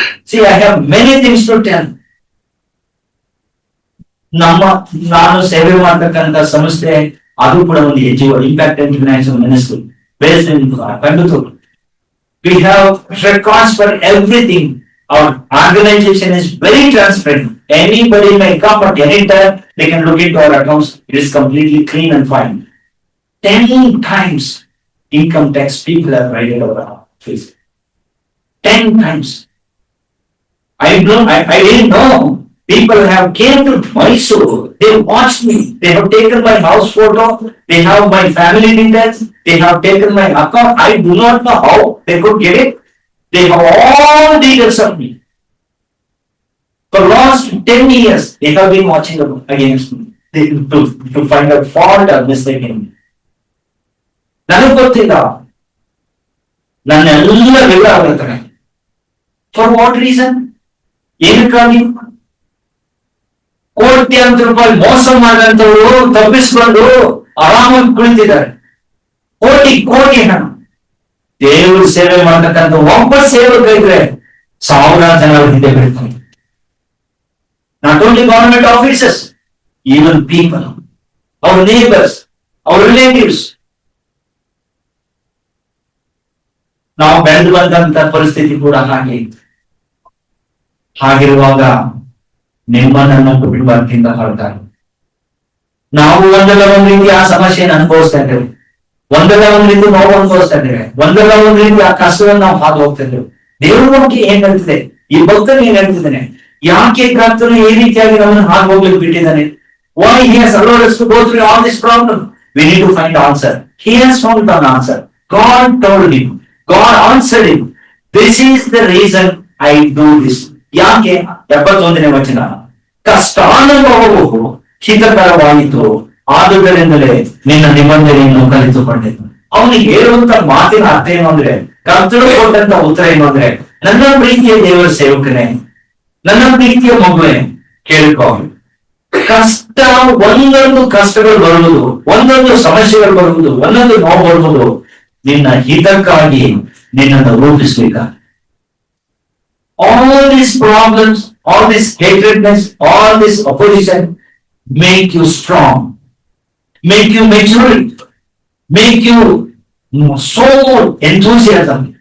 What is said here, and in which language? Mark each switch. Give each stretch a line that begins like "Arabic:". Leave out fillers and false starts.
English: See, I have many things to tell.
Kannada: ನಾನು ಸೇವೆ ಮಾಡತಕ್ಕಂತ ಸಂಸ್ಥೆ ಅದು ಕೂಡ ಒಂದು NGO, Impact International Ministry,
English: based in Coimbatore. We have records for everything. Our organization is very transparent. Anybody may come at any time, they can look into our accounts. It is completely clean and fine. 10 times income tax people have raided our face. 10 times. I didn't know. People have came to Mysore. They watched me. They have taken my house photo. They have my family details. They have taken my account. I do not know how they could get it. They have all details of me. For last 10 years, they have been watching against me to find a fault or mistake in me.
Kannada: ನನಗೆ ಗೊತ್ತಿಲ್ಲ, ನನ್ನೆಲ್ಲ ವಿವರ ಬರ್ತಾರೆ.
English: For what reason?
Kannada: ಏನಕ್ಕಾಗಿ? ಕೋಟ್ಯಾಂತರ ರೂಪಾಯಿ ಮೋಸ ಮಾಡಿದಂತವರು ತಪ್ಪಿಸ್ಕೊಂಡು ಆರಾಮಾಗಿ ಕುಳಿತಿದ್ದಾರೆ. ಕೋಟಿ ಕೋಟಿ ಹಣ. ದೇವ್ರ ಸೇವೆ ಮಾಡ್ತಕ್ಕಂಥ ಒಬ್ಬ ಸೇವಕ ಇದ್ರೆ ಸಾವಿರಾರು ಜನ ಹಿಂದೆ ಬೀಳ್ತಾರೆ.
English: Not only government officers, even people, our neighbors, our relatives.
Kannada: ನಾವು ಬೆಳೆದು ಬಂದಂತ ಪರಿಸ್ಥಿತಿ ಕೂಡ ಹಾಗೆ ಇತ್ತು. ಹಾಗಿರುವಾಗ ನಿಮ್ಮನ್ನ ಕುಟುಂಬದಿಂದ ಹೊರಟಾರೆ ನಾವು ಒಂದಲ್ಲ ಒಂದ್ ರೀತಿ ಆ ಸಮಸ್ಯೆಯನ್ನು ಅನುಭವಿಸ್ತಾ ಇದ್ದೇವೆ, ಒಂದಲ್ಲ ಒಂದ್ ರೀತಿ ನೋವು ಅನುಭವಿಸ್ತಾ ಇದ್ದೇವೆ, ಒಂದಲ್ಲ ಒಂದ್ ರೀತಿ ಆ ಕಷ್ಟವನ್ನು ನಾವು ಹಾದು ಹೋಗ್ತಾ ಇದ್ದೇವೆ. ದೇವ್ರ ಬಗ್ಗೆ ಏನ್ ಹೇಳ್ತಿದೆ, ಈ ಭಕ್ತನು ಏನ್ ಹೇಳ್ತಿದ್ದಾನೆ, ಯಾಕೆ ಕರ್ತನು ಈ ರೀತಿಯಾಗಿ ನಮ್ಮನ್ನು ಹಾದು ಹೋಗ್ಲಿಕ್ಕೆ ಬಿಟ್ಟಿದ್ದಾನೆ?
English: Why he has allowed us to go through all this problem? We need to find answer. He has found an answer. God told him, God answered him, this is the reason I do this.
Kannada: ಯಾಕೆ? 71ನೇ ವಚನ, ಕಷ್ಟಾನುಭವವು ಹಿತಕರವಾಯಿತು, ಆದುದರಿಂದಲೇ ನಿನ್ನ ನಿಬಂಧನೆಯನ್ನು ಕಲಿತುಕೊಂಡಿದ್ದು. ಅವನಿಗೆ ಹೇಳುವಂತ ಮಾತಿನ ಅರ್ಥ ಏನು ಅಂದ್ರೆ, ಕರ್ತನು ಕೊಟ್ಟಂತ ಉತ್ತರ ಏನು ಅಂದ್ರೆ, ನನ್ನ ಪ್ರೀತಿಯ ದೇವರ ಸೇವಕನೇ, ನನ್ನ ಪ್ರೀತಿಯ ಮಗುವೆ, ಕೇಳ್ಕೊ. ಕಷ್ಟ, ಒಂದೊಂದು ಕಷ್ಟಗಳು ಬರುವುದು, ಒಂದೊಂದು ಸಮಸ್ಯೆಗಳು ಬರುವುದು, ಒಂದೊಂದು ನೋವು ಬರುವುದು ನಿನ್ನ ಹಿತಕ್ಕಾಗಿ ನಿನ್ನನ್ನು ರೂಪಿಸ್ಬೇಕಾಗ.
English: All these problems, all this hatredness, all this opposition make you strong, make you mature, make you so enthusiasm.